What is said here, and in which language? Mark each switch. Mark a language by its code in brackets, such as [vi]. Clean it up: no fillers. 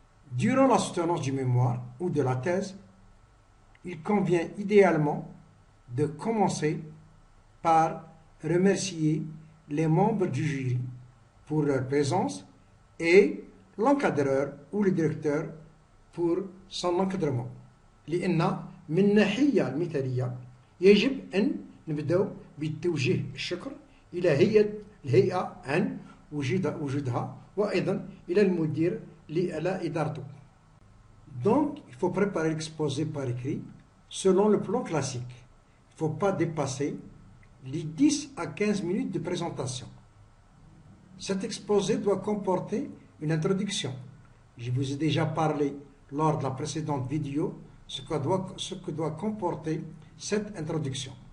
[fr] Durant la soutenance du mémoire ou de la thèse, il convient idéalement de commencer par remercier les membres du jury pour leur présence et l'encadreur ou le directeur pour son encadrement. [ar] لأن من الناحية المثالية يجب أن نبدأ بتوجيه الشكر إلى الهيئة عن وجودها وأيضا إلى المدير على إدارته. [fr] Donc, il faut préparer l'exposé par écrit selon le plan classique. Il ne faut pas dépasser les 10 à 15 minutes de présentation. Cet exposé doit comporter une introduction. Je vous ai déjà parlé lors de la précédente vidéo ce que doit comporter cette introduction.